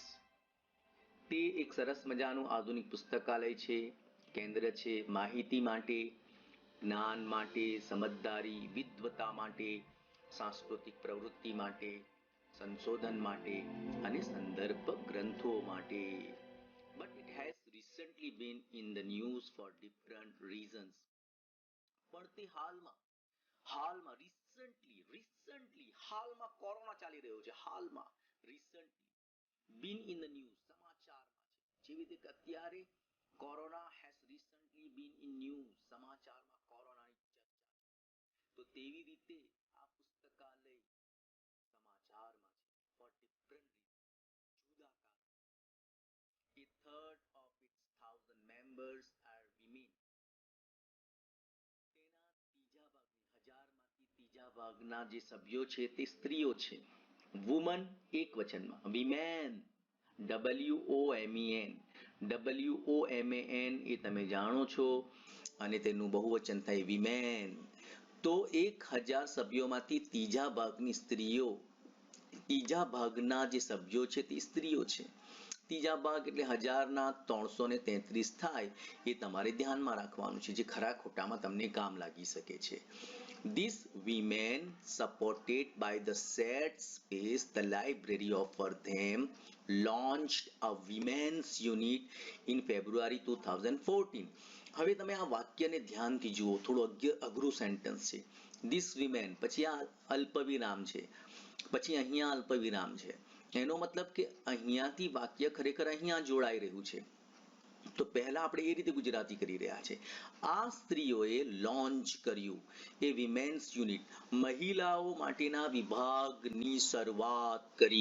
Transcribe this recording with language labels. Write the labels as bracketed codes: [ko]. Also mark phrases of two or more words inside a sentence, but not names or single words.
[gu] તે એક સરસ મજાનું આધુનિક પુસ્તકાલય છે, કેન્દ્ર છે માહિતી માટે, જ્ઞાન માટે, સમજદારી, વિદ્વતા માટે, સાંસ્કૃતિક પ્રવૃત્તિ માટે, સંશોધન માટે અને સંદર્ભ ગ્રંથો માટે. [en] But it has recently been in the news for different reasons. [gu] પણ તે હાલમાં કોરોના ચાલી રહ્યો છે. હાલમાં [en] recently been in the news, [gu] સમાચારમાં છે. જેવી રીતે અત્યારે [en] કોરોના has recently been in news, [gu] સમાચારમાં કોરોનાની ચર્ચા. તો તેવી રીતે આ પુસ્તકાલય સમાચારમાં છે [en] for different reasons, [gu] જુદા કારણ. [en] A third of its 1,000 members are women. [gu] તેના ત્રીજા ભાગના જે સભ્યો છે તે સ્ત્રીઓ છે. વુમન એક વચનમાં, વિમેન WOMAN એ તમે જાણો છો અને તેનું બહુવચન થાય વિમેન. તો 1,000 સભ્યોમાંથી ત્રીજા ભાગના જે સભ્યો છે તે સ્ત્રીઓ છે. ત્રીજા ભાગ એટલે 1000ના 333 થાય, એ તમારે ધ્યાનમાં રાખવાનું છે, જે ખરા ખોટામાં તમને કામ લાગી શકે છે. [en] These women, supported by the shared space the library offered them, launched a women's unit in February 2014. [gu] હવે તમે આ વાક્યને ધ્યાનથી જુઓ, થોડું અઘરું સેન્ટેન્સ છે. [en] These women, [gu] પછી આ અલ્પવિરામ છે, પછી અહીંયા અલ્પવિરામ છે. એનો મતલબ કે અહીંયાથી વાક્ય ખરેખર અહીંયા જોડાઈ રહ્યું છે. તો પહેલા આપણે એ રીતે ગુજરાતી કરી રહ્યા છે. આ સ્ત્રીઓએ [en] launch કર્યું એ women's unit, [gu] મહિલાઓ માટેના વિભાગની શરૂઆત કરી.